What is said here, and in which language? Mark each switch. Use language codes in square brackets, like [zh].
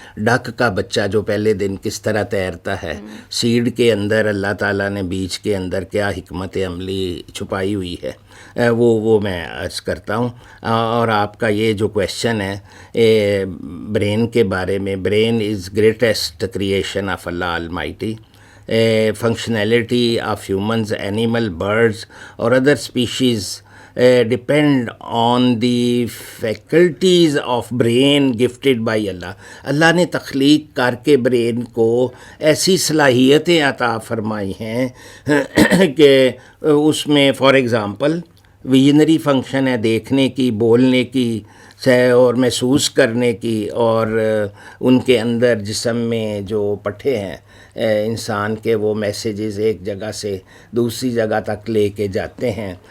[ur] ڈک کا بچہ جو پہلے دن کس طرح تیرتا ہے، سیڈ کے اندر اللہ تعالیٰ نے بیج کے اندر کیا حکمت عملی چھپائی ہوئی ہے، وہ میں عرض کرتا ہوں. اور آپ کا یہ جو کویشچن ہے برین کے بارے میں، [en] Brain is greatest creation of Allah almighty. functionality of humans, animal, birds or other species depend on the faculties of brain gifted by Allah. [ur] اللہ نے تخلیق کر کے برین کو ایسی صلاحیتیں عطا فرمائی ہیں کہ اس میں فار ایگزامپل ویژنری فنکشن ہے، دیکھنے کی، بولنے کی اور محسوس کرنے کی، اور ان کے اندر جسم میں جو پٹھے ہیں انسان کے، وہ میسیجز ایک جگہ سے دوسری جگہ تک لے کے جاتے ہیں.